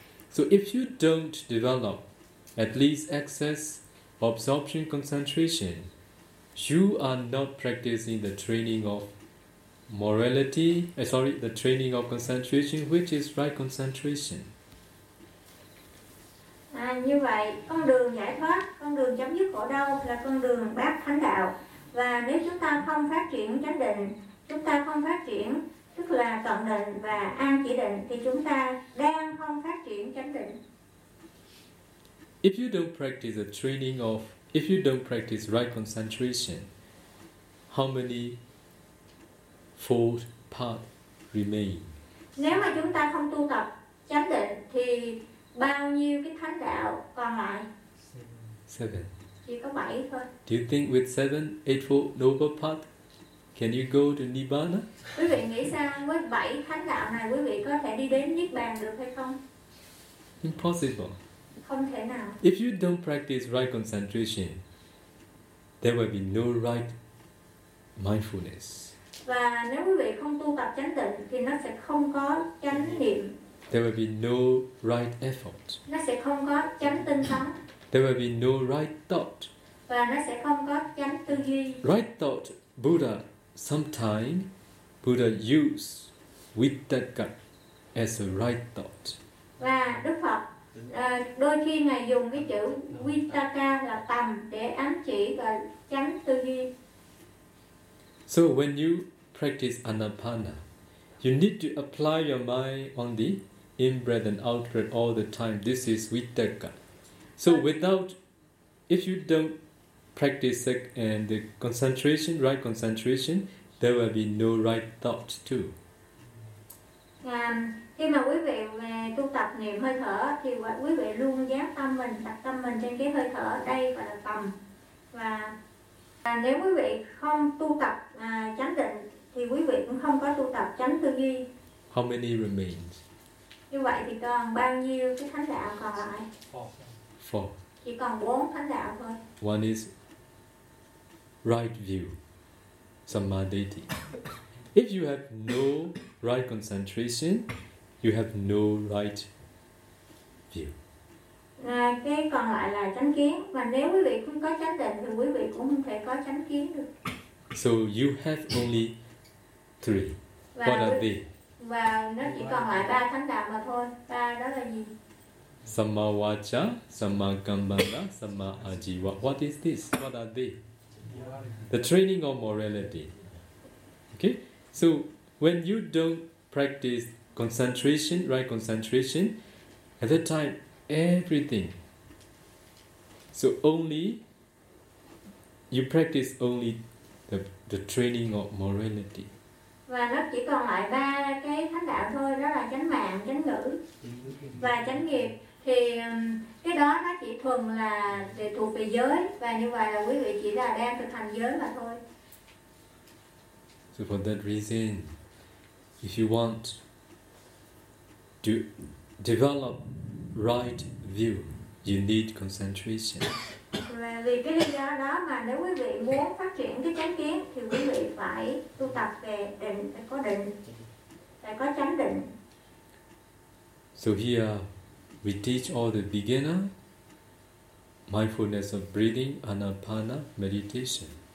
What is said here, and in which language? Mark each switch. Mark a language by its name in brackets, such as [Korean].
[English] So if you don't develop at least excess absorption concentration, you are not practicing the training of morality, the training of concentration, which is right concentration. [Vietnamese] Như vậy, con đường giải thoát, con đường chấm dứt khổ đau là con đường bát thánh đạo. Và nếu chúng ta không phát triển chánh định, chúng ta không phát triển tức là cận định và an chỉ định, thì chúng ta đang không phát triển chánh định. [English] If you don't practice the training of, if you don't practice right concentration, how many fold path remain? [Vietnamese] Nếu mà chúng ta không tu tập chánh định thì bao nhiêu cái thánh đạo còn lại? [English] Seven. [Vietnamese] Chỉ có bảy thôi. [English] Do you think with seven, eightfold noble path, can you go to Nibbana? [Vietnamese] Quý vị nghĩ sao với bảy thánh đạo này quý vị có thể đi đến Niết Bàn được hay không? [English] Impossible. [Vietnamese] Không thể nào. [English] If you don't practice right concentration, there will be no right mindfulness. [Vietnamese] Và nếu quý vị không tu tập chánh định thì nó sẽ không có chánh niệm. [English] There will be no right effort. [Vietnamese] Nó sẽ không có chánh tinh tấn. [English] There will be no right thought. [Vietnamese] Và nó sẽ không có chánh tư duy. [English] Right thought, Buddha, sometime Buddha used vitakka as a right thought. [Vietnamese] Và Đức Phật đôi khi ngài dùng cái chữ vitaka là tầm để ám chỉ và chánh tư duy. [English] So when you practice anapana, you need to apply your mind on the in breath and out breath all the time. This is vitaka. So without, if you don't practice and the concentration, right concentration, there will be no right thought too. [Vietnamese] Khi mà quý vị về tu tập niệm hơi thở thì quý vị luôn dán tâm mình, đặt tâm mình trên cái hơi thở, đây gọi là tâm. Và À, nếu quý vị không tu tập chánh định thì quý vị cũng không có tu tập chánh tư duy. [English] How many remains? [Vietnamese] Như vậy thì còn bao nhiêu cái thánh đạo còn lại? [English] Four. [Vietnamese] Chỉ còn 4 thánh đạo thôi. [English] One is right view, samadhi. If you have no right concentration, you have no right view. [Vietnamese] Cái còn lại là chánh kiến, và nếu quý vị không có chánh định thì quý vị cũng không thể có chánh kiến được. [English] So you have only three. [Vietnamese] Và [English] what are they? [Vietnamese] Và nó chỉ còn lại ba thánh đạo mà thôi. Ba đó là gì? [Pali] Samma vaca, samma kambala, samma ajiva. [English] What is this? What are they? The training of morality. Okay? So when you don't practice concentration, right concentration, at that time everything. So only you practice only the training of morality. [Vietnamese] Và nó chỉ còn lại ba cái thánh đạo thôi, đó là chánh mạng, chánh ngữ và chánh nghiệp. Thì cái đó nó chỉ thuần là để thuộc về giới, và như vậy là quý vị chỉ là đang thực hành giới mà thôi. [English] So for that reason, if you want to develop right view, you need concentration. [Vietnamese] Và vì cái lý do đó mà nếu quý vị muốn phát triển cái chánh kiến thì quý vị phải tu tập về định, có định, phải có chánh định. [English] So here we teach all the beginner mindfulness of breathing, anapana, meditation.